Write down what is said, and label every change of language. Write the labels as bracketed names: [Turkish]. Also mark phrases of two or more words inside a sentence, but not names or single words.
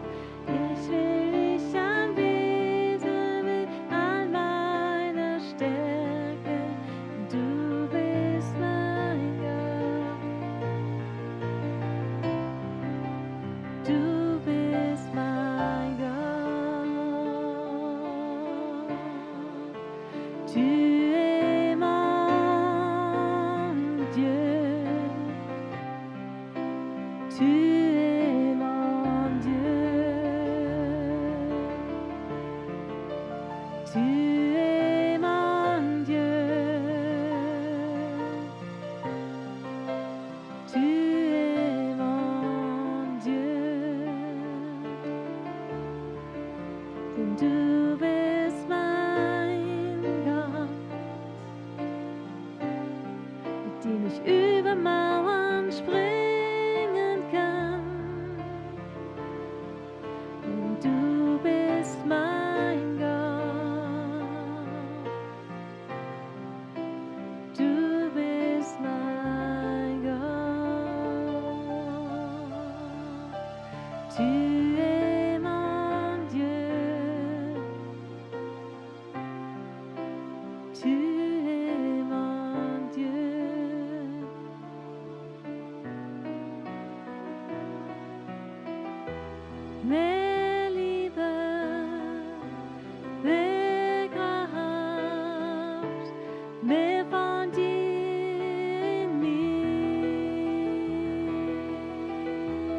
[German] Ich will dich anbeten mit all meiner Stärke. Du bist mein Gott. Du bist mein Gott. [French] Tu es mon Dieu. Tu es mon Dieu. Tu es mon Dieu. Tu es mon Dieu. [German] Denn du bist mein Gott, mit dem ich über Mauern springen kann. Denn du bist mein Gott. Du bist mein Gott. [French] Tu es mon Dieu. Tu es mon Dieu. [German] Mehr Liebe, mehr Kraft, mehr von dir in mir.